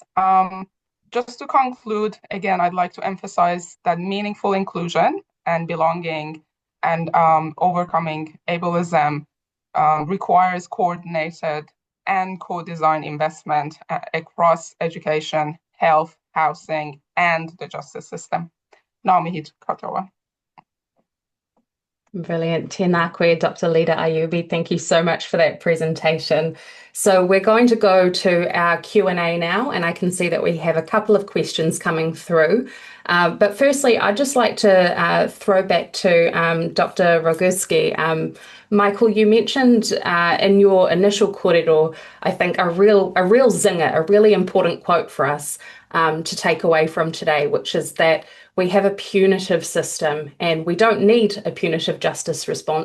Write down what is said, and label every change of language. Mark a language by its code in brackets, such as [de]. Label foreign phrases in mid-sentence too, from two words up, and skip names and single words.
[en] Just to conclude, again, I'd like to emphasize that meaningful inclusion and belonging and overcoming ableism requires coordinated and co-design investment across education, health, housing, and the justice system. [mi] Ngā mihi katoa. [en] Brilliant. [mi] Tēnā koe, Dr. Leda Ayubi. [en] Thank you so much for that presentation. So we're going to go to our Q&A now, and I can see that we have a couple of questions coming through. But firstly, I'd just like to throw back to Dr. Roguski. Michael, you mentioned in your initial kōrero, I think a real zinger, a really important quote for us to take away from today, which is that we have a punitive system and we don't need a punitive justice response.